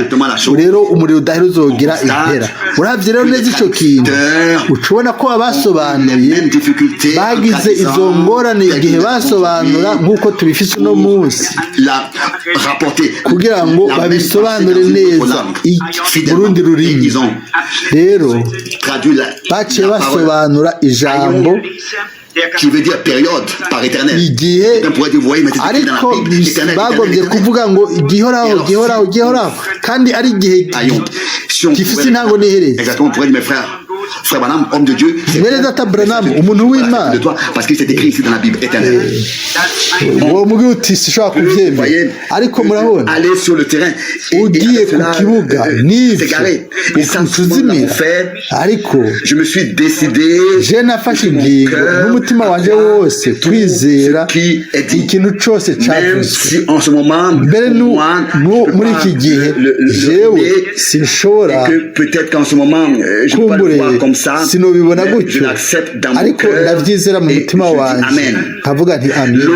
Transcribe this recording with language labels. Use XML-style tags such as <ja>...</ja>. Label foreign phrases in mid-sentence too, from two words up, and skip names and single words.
<rn>Rero umuriro udahera uzogira impera. Uravye rero neza ico kintu, ucubona ko abasobanuye bagize izo ngorane igihe basobanura nk'uko tubifise uno munsi, kugira ngo babisobanure neza mu rundi rurimi. Rero baciye basobanura ijambo</rn> <fr>qui veut dire période par éternel.</fr> <rn>Igihe, ariko bagombye kuvuga ngo gihoraho, kandi ari igihe gifite intango n'iherezo.</rn> <fr>Exactement, pour mes frères. Frère Branham, homme de Dieu,</fr> <rn>Mwene Data Branham, umuntu w'Imana,</rn> <fr>de toi, parce qu'il s'est écrit ici dans la Bible éternelle.</fr> <rn>Uwo mugwi uti sishobora kubyemera, ariko murabona</rn> <fr>aller sur le terrain,</fr> <rn>ugiye ku kibuga n'ibyo ukuzimira. Ariko</rn> <fr>je me suis décidé,</fr> <rn>je nafashe ingingo n'umutima wanje wose kwizera ikintu cyose cyavuzwe. Mbere muri iki gihe jewe sinshobora kumbure sinobibona gutyo, ariko ndabyizera mu mutima wanjye nkavuga nti amen.</rn>